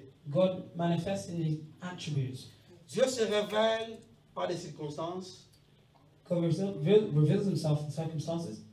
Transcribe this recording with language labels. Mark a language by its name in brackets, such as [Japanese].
[English] God manifests in his attributes. [French] Dieu se révèle par des circonstances. [English] God reveals himself in circumstances.